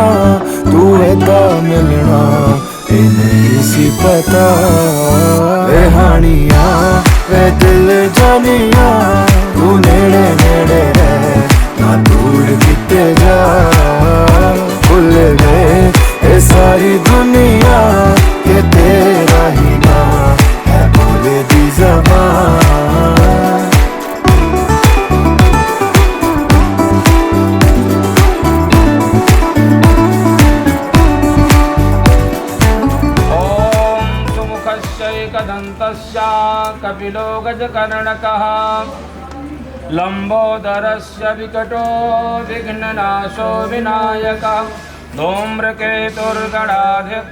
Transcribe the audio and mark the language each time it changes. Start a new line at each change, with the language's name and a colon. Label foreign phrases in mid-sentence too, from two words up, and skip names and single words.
Punjabi: ਤੂ ਏਦਾਂ ਮਿਲਣਾ ਏ ਨਹੀਂ ਸੀ ਪਤਾ, ਵੇ ਹਾਣੀਆ ਵੇ ਦਿਲ ਜਾਣੀਆ, ਤੂ ਨੇੜੇ ਨੇੜੇ ਰਹਿ ਨਾ ਦੂਰ ਕਿਤੇ ਜਾ, ਭੁੱਲ ਗਏ ਏ ਸਾਰੀ ਦੁਨੀਆ ਕੇ ਤੇਰਾ ਹੀ ਨਾ ਹੈ ਬੋਲੇ ਦੀ ਜ਼ਬਾਨ।
Sanskrit: एकदन्तस्य कपिलो गजकर्णकः, लम्बोदरस्य विकटो विघ्ननाशो विनायकः, धूम्रकेतुर्गणाध्यक्षो